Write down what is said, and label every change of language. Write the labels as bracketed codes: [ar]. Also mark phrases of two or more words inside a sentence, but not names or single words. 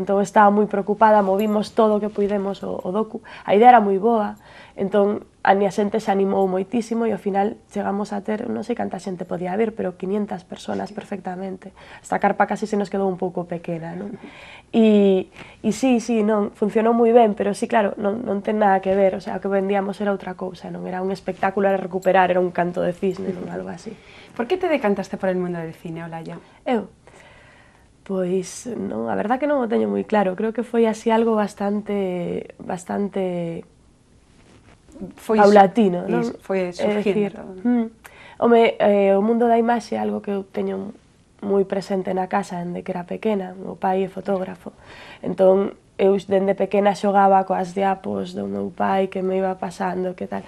[gl] Entón estaba moi preocupada, movimos todo o que puidemos o docu, a idea era moi boa, entón a miña xente se animou moitísimo e ao final chegamos a ter, non sei canta xente podía haber, pero 500 personas perfectamente. Esta carpa casi se nos quedou un pouco pequena, non? E sí, non, funcionou moi ben, pero sí, claro, non ten nada que ver, [es] o sea, [gl] o que vendíamos era outra cousa, non? Era un espectáculo, era recuperar, era un canto de cisne, non? Algo así. [es] Por que te decantaste por el mundo del cine, Olalla? [gl] Eu? Pois, non, a verdad que non o teño moi claro, creo que foi así algo bastante paulatino, non? Foi surgindo. Home, o mundo da imaxe é algo que eu teño moi presente na casa dende que era pequena, o meu pai é fotógrafo, entón eu dende pequena xogaba coas diapos do meu pai que me iba pasando, que tal.